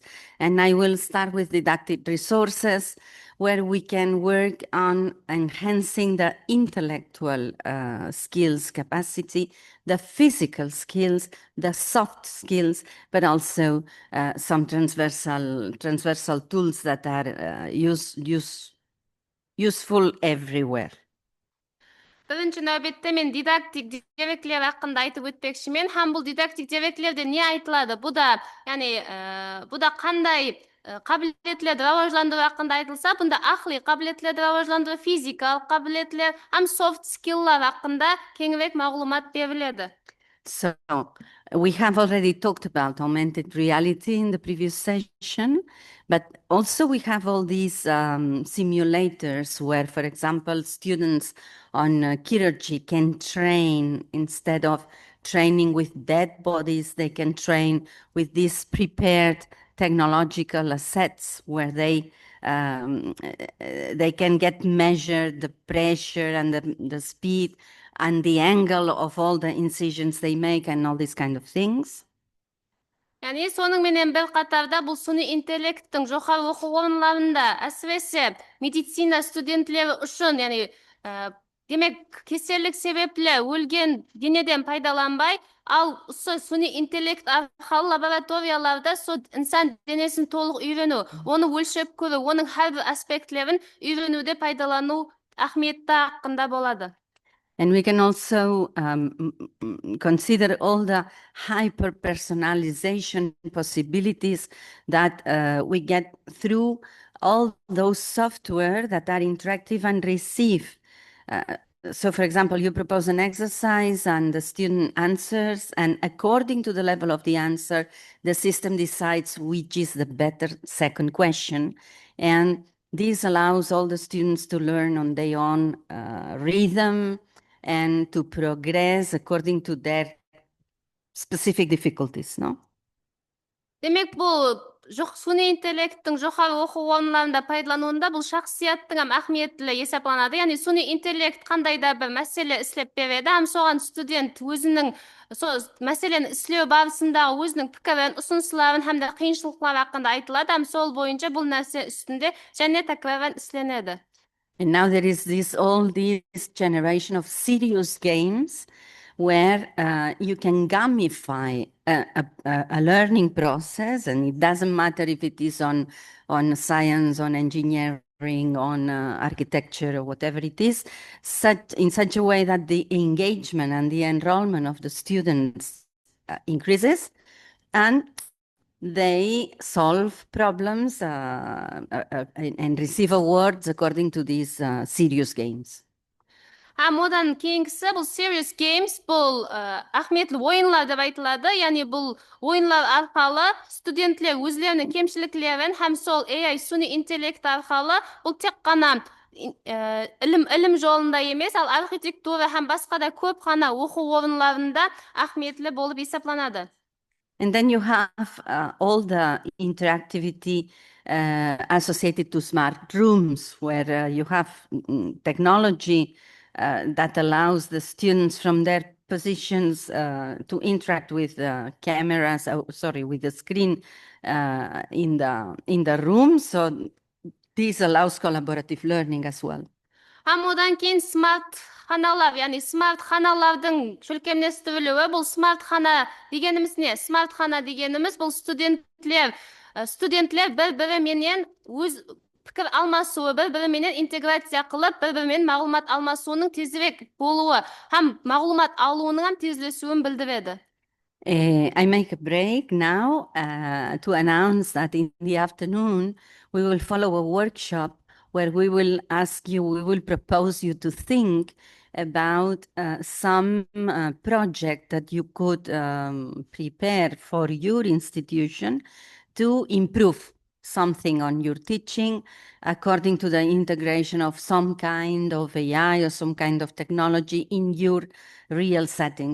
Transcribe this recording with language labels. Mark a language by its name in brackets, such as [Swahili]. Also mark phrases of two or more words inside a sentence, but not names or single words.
[English] And I will start with didactic resources, where we can work on enhancing the intellectual skills capacity, the physical skills, the soft skills, but also some transversal tools that are useful everywhere. [Kara-Kalpak] Бірінші нәубетте мен дидактик деректер хақында айтып өтпекшімін. Һәм бұл дидактик деректерде не айтылады? Бұда, яғни, бұда қандай қабілетлерді рауажландыру хақында айтылса, бұнда ақли қабілетлерді рауажландыру, физикалық қабілетлер, һәм [English] soft skill'лар [Kara-Kalpak] хақында кеңірек мағлұмат беріледі. [English] So we have already talked about augmented reality in the previous session, but also we have all these simulators where, for example, students on chirurgy can train instead of training with dead bodies, they can train with these prepared technological assets where they can get measured the pressure and the speed and the angle of all the incisions they make and all these kind of things. [Kara-Kalpak] Яғни соның менен бір қатарда бұл суни интеллекттің жоғары оқу орындарында, әсіресе медицина студентлері үшін, яғни демек кеселік себеплі өлген денеден пайдаланбай, ал суни интеллект арқылы лабораторияларда инсан денесін толық үйрену, оны өлшеп көру, оның әрбір аспектлерін үйренуде пайдалану ахметті хақында болады. [English] And we can also consider all the hyper-personalization possibilities that we get through all those software that are interactive and receive. So, for example, you propose an exercise and the student answers, and according to the level of the answer, the system decides which is the better second question. And this allows all the students to learn on their own rhythm and to progress according to their specific difficulties, no? [Kara-Kalpak] Демек, бұл суни интеллекттің жоғары оқу орындарында пайдалануында бұл шахсияттың ахметлі есептелінеді. Яғни суни интеллект қандай да бір мәселе істеп береді, һәм соған студент өзінің мәселені істеу барысындағы өзінің пікірін, ұсыныстарын һәм де қиыншылықтар хақында айтылады, һәм сол бойынша бұл нәрсе үстінде және тәкраран істелінеді. [English] And now there is this generation of serious games where you can gamify a learning process, and it doesn't matter if it is on science, on engineering, on architecture, or whatever it is, in such a way that the engagement and the enrollment of the students increases, and they solve problems and receive awards according to these serious games. [Kara-Kalpak] Һәм одан кейінгісі бұл [English] serious games, [Kara-Kalpak] бұл ахметлі ойынлар деп айтылады. Яғни бұл ойынлар арқылы студентлер өзлерінің кемшіліктерін һәм сол AI суни интеллект арқылы бұл тек қана ілім жолында емес, ал архитектура һәм басқа да көп қана оқу орындарында ахметлі болып есептелінеді. [English] And then you have all the interactivity associated to smart rooms, where you have technology that allows the students from their positions to interact with the cameras, with the screen in the room. So this allows collaborative learning as well. [Kara-Kalpak] Һәм одан кейін смарт ханалар, яғни смарт ханалардың шөлкемнестірілуі, бұл смарт хана дегеніміз не? Смарт хана дегеніміз бұл студентлер бір-біріменен өз пікір алмасуы, бір-біріменен интеграция қылып, бір-бірімен мағлұмат алмасуының тезірек болуы, һәм мағлұмат алуының тезлесуін білдіреді. [English] I make a break now to announce that in the afternoon we will follow a workshop where we will propose you to think about some project that you could prepare for your institution to improve something on your teaching according to the integration of some kind of AI or some kind of technology in your real setting.